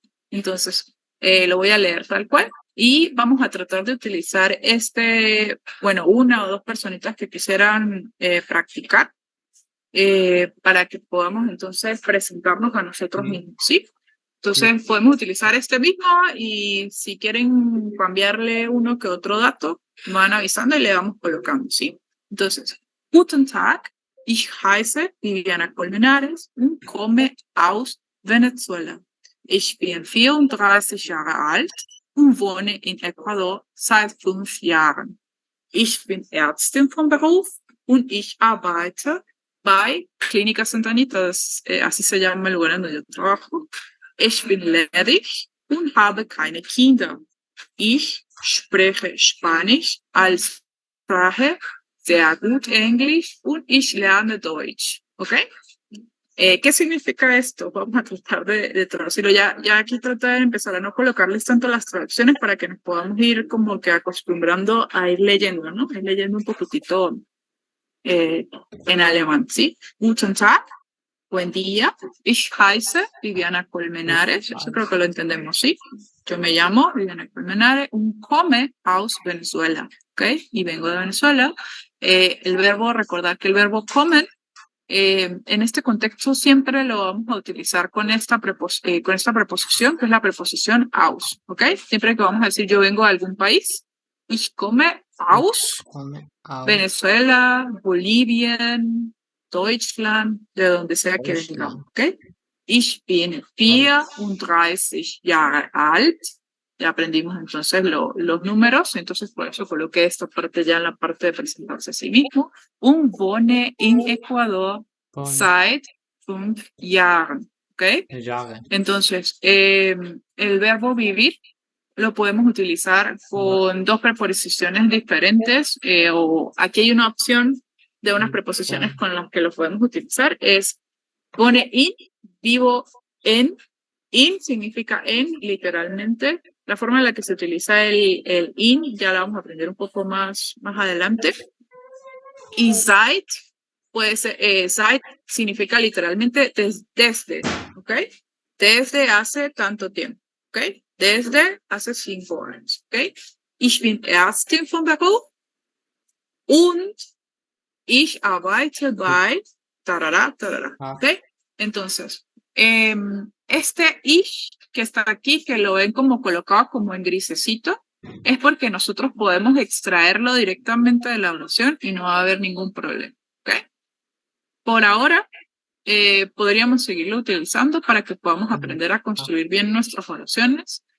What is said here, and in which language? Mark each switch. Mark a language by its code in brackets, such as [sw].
[es] Entonces lo voy a leer tal cual. Y vamos a tratar de utilizar una o dos personitas que quisieran practicar para que podamos entonces presentarnos a nosotros mismos, ¿sí? Entonces podemos utilizar este mismo y si quieren cambiarle uno que otro dato, me van avisando y le vamos colocando, ¿sí? [de] Entonces, Guten Tag, ich heiße Viviana Colmenares und komme aus Venezuela. Ich bin 34 Jahre alt und wohne in Ecuador seit 5 Jahren. Ich bin Ärztin von Beruf und ich arbeite bei Clínica Santa Anita, [es] así se llama el lugar donde yo trabajo. [de] Ich bin ledig und habe keine Kinder. Ich spreche Spanisch als Sprache, sehr gut Englisch und ich lerne Deutsch. [es] ¿Ok? ¿Qué significa esto? Vamos a tratar de traducirlo. Ya aquí traté de empezar a no colocarles tanto las traducciones para que nos podamos ir como que acostumbrando a ir leyendo, ¿no? Ir leyendo un poquitito en alemán, ¿sí? [de] Guten Tag, [es] buen día. [de] Ich heiße Viviana Colmenares. [es] Eso creo que lo entendemos, ¿sí? Yo me llamo Viviana Colmenares, [de] come aus Venezuela, [es] ¿ok? Y vengo de Venezuela. El verbo, recordar que el verbo comen, en este contexto siempre lo vamos a utilizar con esta preposición, que es la preposición aus, ¿ok? Siempre que vamos a decir yo vengo de algún país, [de] ich komme aus Venezuela, Bolivia, Deutschland, [es] de donde sea que vengamos, ¿ok? [de] Ich bin 34 Jahre alt. [es] Ya aprendimos entonces los números, entonces por eso coloqué esta parte ya en la parte de presentarse a sí mismo. [de] Wohne in Ecuador seit 5 Jahren, ¿ok? [es] Entonces, el verbo vivir lo podemos utilizar con dos preposiciones diferentes, o aquí hay una opción de unas preposiciones con las que lo podemos utilizar, es pone in, vivo en. In significa en, literalmente. La forma en la que se utiliza el in ya la vamos a aprender un poco más adelante. Y seit, pues seit significa literalmente desde, ¿ok? Desde hace tanto tiempo, ¿ok? Desde hace 5 años, ¿ok? [de] Ich bin Ärztin von Beruf und ich arbeite bei tarara, ¿ok? [es] Entonces, este ich que está aquí, que lo ven como colocado como en grisecito, es porque nosotros podemos extraerlo directamente de la oración y no va a haber ningún problema, ¿ok? Por ahora, podríamos seguirlo utilizando para que podamos aprender a construir bien nuestras oraciones.